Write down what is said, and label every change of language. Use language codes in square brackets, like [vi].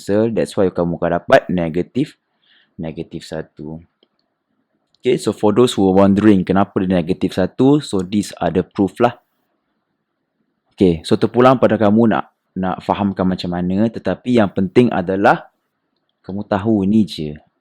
[en] That's why [ms] kamu akan dapat negatif 1. [en] Okay, so for those who are wondering [ms] kenapa dia negatif 1, [en] so these are the proof lah. Okay, so [ms] terpulang pada kamu nak fahamkan macam mana, tetapi yang penting adalah kamu tahu ni je.